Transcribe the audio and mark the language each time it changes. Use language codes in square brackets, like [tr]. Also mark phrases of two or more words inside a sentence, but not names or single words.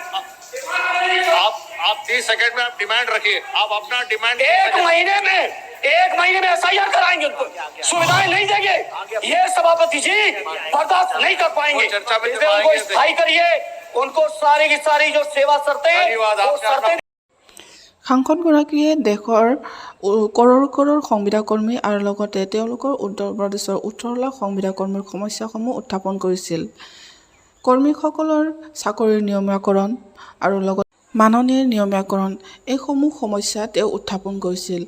[hi] आप 30 सेकंड में आप डिमांड रखिए, आप अपना डिमांड एक महीने में SIR कराएंगे, उनको सुविधाएं नहीं देंगे, ये सभापति जी बर्दाश्त नहीं कर पाएंगे। उनको स्थायी करिए, उनको सारी की सारी जो सेवा शर्तें [as] সাংসদগৰাকীয়ে দেশৰ কৰড় সংবিধা কৰ্মী আৰু লগতে তেওঁলোকৰ উত্তৰ প্ৰদেশৰ 18 লাখ সংবিধা কৰ্মীৰ সমস্যাসমূহ উত্থাপন কৰিছিল। কৰ্মীসকলৰ চাকৰিৰ নিয়মীয়াকৰণ আৰু লগত মাননীৰ নিয়মীয়াকৰণ এইসমূহ সমস্যা তেওঁ উত্থাপন কৰিছিল।